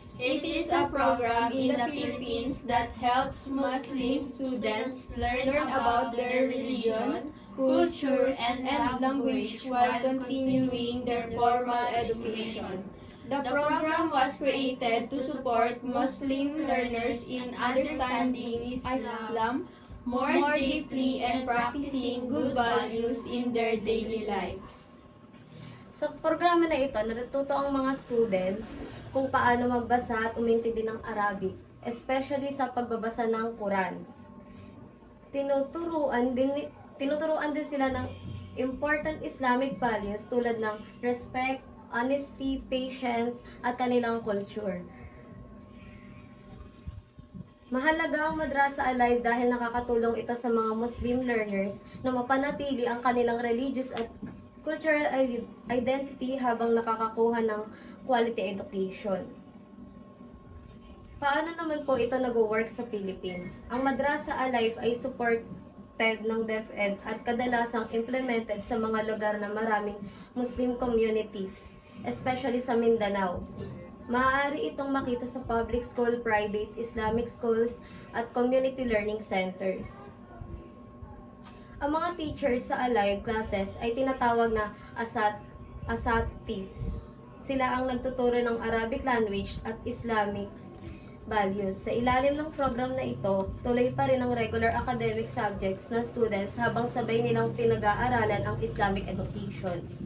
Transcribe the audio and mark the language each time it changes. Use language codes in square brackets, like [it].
[en] It is a program in the Philippines that helps Muslim students learn about their religion, culture, and language while continuing their formal education. The program was created to support Muslim learners in understanding Islam more deeply and practicing good values in their daily lives. [tl] Sa programa na ito, natututo ang mga students kung paano magbasa at umintindi ng Arabic, especially sa pagbabasa ng Quran. Tinuturuan din sila ng important Islamic values tulad ng respect, honesty, patience, at kanilang culture. Mahalaga ang Madrasa Alive dahil nakakatulong ito sa mga Muslim learners na mapanatili ang kanilang religious at cultural identity habang nakakakuha ng quality education. Paano naman po ito nag-work sa Philippines? Ang Madrasa Alive ay supported ng DepEd at kadalasang implemented sa mga lugar na maraming Muslim communities, especially sa Mindanao. Maaari itong makita sa public school, private, Islamic schools, at community learning centers. Ang mga teachers sa Alive classes ay tinatawag na asatis. Sila ang nagtuturo ng Arabic language at Islamic values. Sa ilalim ng program na ito, tuloy pa rin ang regular academic subjects ng students habang sabay nilang pinag-aaralan ang Islamic education.